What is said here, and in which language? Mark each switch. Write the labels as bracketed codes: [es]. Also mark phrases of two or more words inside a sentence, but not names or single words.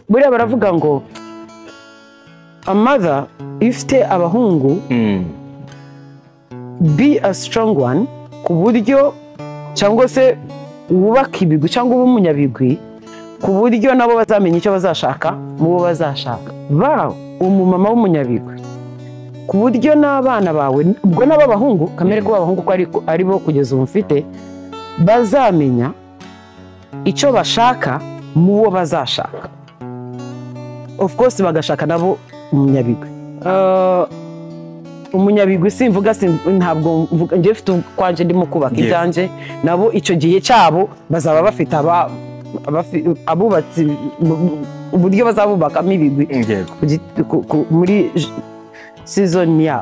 [rw] buriya baravuga ngo [en] a mother [rw] ifite abahungu be [en] a strong one [rw] ku buryo cyangwa se wubaka ibigwi cyangwa ube umunyabigwi ku buryo nabo bazamenya icyo bazashaka mu bo bazashaka umumama w'umunyabigwi ku buryo n'abana bawe ubwo n'abahungu kamere ko abahungu ko ari bo kugeza ubu mfite bazamenya icyo bashaka mu bo bazashaka [en] of course [rw] bagashaka nabo umunyabigwi umunyabigwi simvuga ntabwo mvuga nje mfite kwanje ndimo kubaka ibyanjye nabo icyo gihe cyabo bazaba bafite abubatsi uburyo bazabubakamo ibigwi muri season yabo